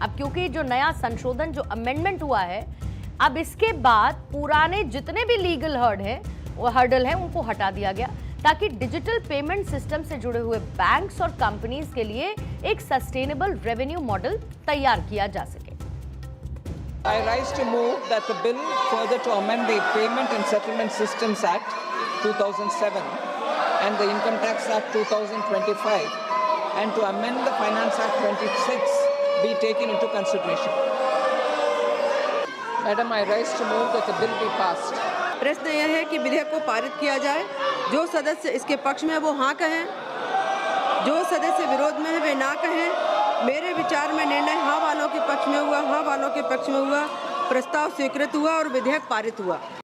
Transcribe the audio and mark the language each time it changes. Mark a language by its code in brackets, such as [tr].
[hi] अब क्योंकि जो नया संशोधन, जो अमेंडमेंट हुआ है, अब इसके बाद पुराने जितने भी लीगल हर्डल है उनको हटा दिया गया ताकि डिजिटल पेमेंट सिस्टम से जुड़े हुए बैंक्स और कंपनीज के लिए एक सस्टेनेबल रेवेन्यू मॉडल तैयार किया जा सके। [en] I rise to move that the bill further to amend the Payment and Settlement Systems Act 2007 and the Income Tax Act 2025 and to amend the Finance Act 26 be taken into consideration. Madam, I rise to move that the bill be passed. [hi] प्रश्न यह है कि विधेयक को पारित किया जाए। जो सदस्य इसके पक्ष में है वो हाँ कहें, जो सदस्य विरोध में है वे ना कहें। मेरे विचार में निर्णय हाँ वालों के पक्ष में हुआ, हाँ वालों के पक्ष में हुआ। प्रस्ताव स्वीकृत हुआ और विधेयक पारित हुआ।